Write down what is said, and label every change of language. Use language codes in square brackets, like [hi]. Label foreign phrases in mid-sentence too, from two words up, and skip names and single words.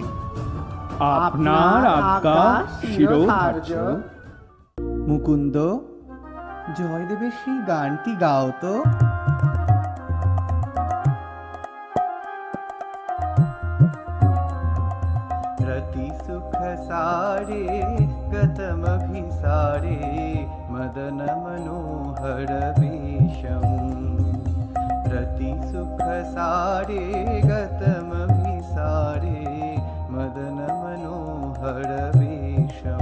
[bn] আপনার আজ্ঞা শিরোধার্য। মুকুন্দ, জয়দেবের সেই গানটি গাও তো। [sa] रति सुख सारे गतम भिसारे मदन मनोहर वेशम। रति सुख सारे गतम भिसारे मदन मनोहर वेशम।